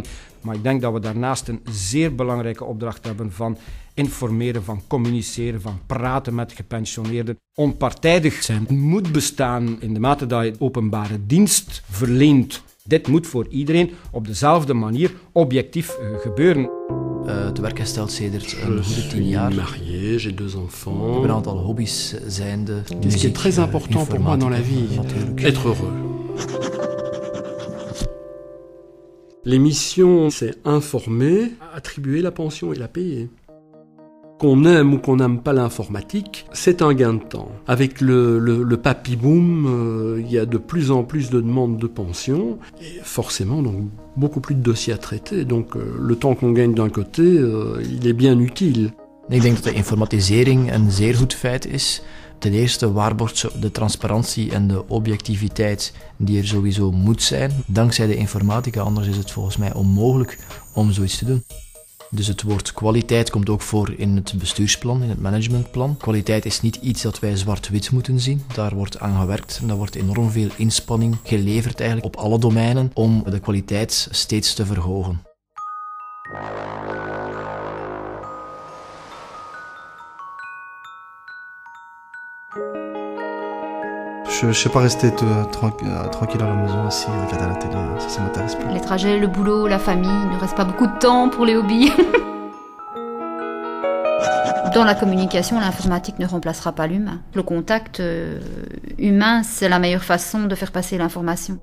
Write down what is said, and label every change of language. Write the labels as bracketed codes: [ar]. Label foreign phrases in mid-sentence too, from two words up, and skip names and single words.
[nl] Maar ik denk dat we daarnaast een zeer belangrijke opdracht hebben van informeren, van communiceren, van praten met gepensioneerden. Onpartijdig zijn moet bestaan in de mate dat je openbare dienst verleent. Dit moet voor iedereen op dezelfde manier objectief gebeuren. Te werk gesteld sedert een goede 10 jaar. [fr] Marié, j'ai 2 enfants. [nl] Ik heb een aantal hobby's zijnde. [fr] Ce qui est très important pour moi dans la vie, être heureux. Les missions, c'est informer, attribuer la pension et la payer. Qu'on aime ou qu'on n'aime pas l'informatique, c'est un gain de temps. Avec le papy-boom, il y a de plus en plus de demandes de pension, et forcément donc beaucoup plus de dossiers à traiter. Donc le temps qu'on gagne d'un côté, il est bien utile. [nl] Ik denk dat de informatisering een zeer goed feit is. Ten eerste waarborgt ze de transparantie en de objectiviteit die er sowieso moet zijn. Dankzij de informatica, anders is het volgens mij onmogelijk om zoiets te doen. Dus het woord kwaliteit komt ook voor in het bestuursplan, in het managementplan. Kwaliteit is niet iets dat wij zwart-wit moeten zien. Daar wordt aan gewerkt en daar wordt enorm veel inspanning geleverd eigenlijk op alle domeinen om de kwaliteit steeds te verhogen. [fr] Je ne sais pas rester tranquille à la maison, assis, regarder la télé, ça m'intéresse pas. Les trajets, le boulot, la famille, il ne reste pas beaucoup de temps pour les hobbies. Dans la communication, l'informatique ne remplacera pas l'humain. Le contact humain, c'est la meilleure façon de faire passer l'information.